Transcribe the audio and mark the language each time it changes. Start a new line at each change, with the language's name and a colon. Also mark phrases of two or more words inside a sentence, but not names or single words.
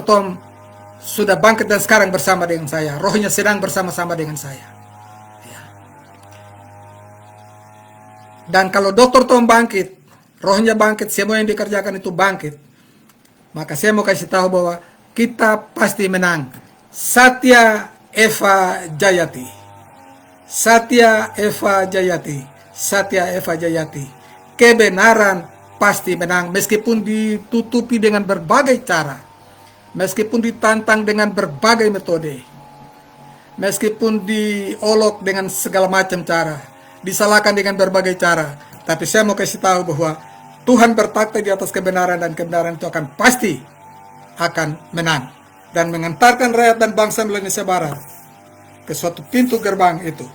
Indonesian: Tom sudah bangkit dan sekarang bersama dengan saya. Rohnya sedang bersama-sama dengan saya. Ya. Dan kalau Dr. Tom bangkit, rohnya bangkit, semua yang dikerjakan itu bangkit, maka saya mau kasih tahu bahwa kita pasti menang.
Sanskrit: सत्य एव जयति। सत्य एव जयति. सत्य एव जयति.
Indonesian: Kebenaran pasti menang meskipun ditutupi dengan berbagai cara. Meskipun ditantang dengan berbagai metode. Meskipun diolok dengan segala macam cara. Disalahkan dengan berbagai cara. Tapi saya mau kasih tahu bahwa Tuhan bertakhta di atas kebenaran, dan kebenaran itu akan pasti akan menang dan mengantarkan rakyat dan bangsa Indonesia Barat ke suatu pintu gerbang itu.